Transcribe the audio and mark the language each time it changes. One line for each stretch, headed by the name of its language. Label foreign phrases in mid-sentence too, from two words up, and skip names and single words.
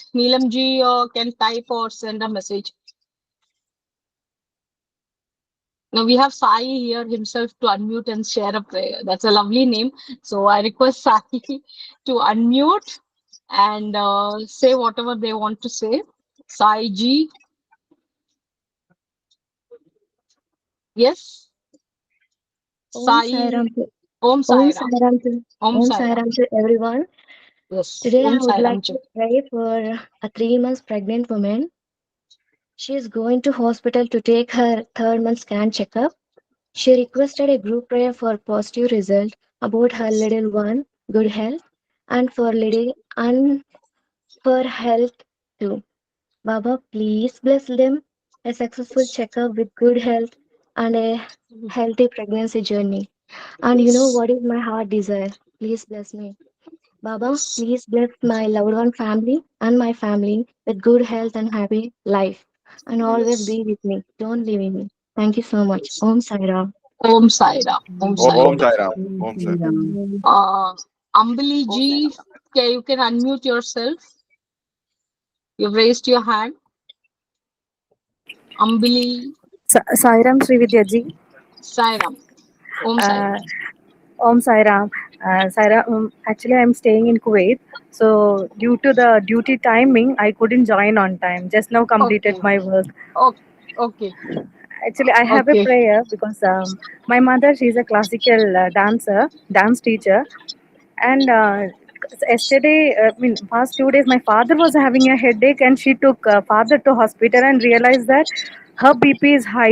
English: Neelam ji can type or send a message. Now we have Sai here himself to unmute and share a prayer. That's a lovely name. So I request Sai to unmute and say whatever they want to say. Sai ji. Yes. Om Sai. Sai Ram. Om Sai Om Ram. Sai Ram to, Om Om Sai Sai Ram. Ram to everyone. Yes. Today I Om would Sai Ram like to pray for a 3 months pregnant woman. She is going to hospital to take her 3rd month scan checkup. She requested a group prayer for positive result about her little one, good health, and for health too. Baba, please bless them a successful checkup with good health and a healthy pregnancy journey. And you know what is my heart desire? Please bless me. Baba, please bless my loved one family and my family with good health and happy life. And always be with me. Don't leave me. Thank you so much. Om Sai Ram. Om Sai Ram. Om Sai Om Ram. Sai Ram. Om Sai Ram. Ambali ji, you can unmute yourself. You've raised your hand. Ambali. Sai Ram Srividya ji. Sai Ram. Om Sai Ram. Om Sai Ram. Sai Ram, actually, I'm staying in Kuwait. So, due to the duty timing, I couldn't join on time. Just now completed Okay. my work. Okay. Actually, I have a prayer because my mother, she's a classical dance teacher. And yesterday, past 2 days, my father was having a headache and she took father to hospital and realized that her BP is high.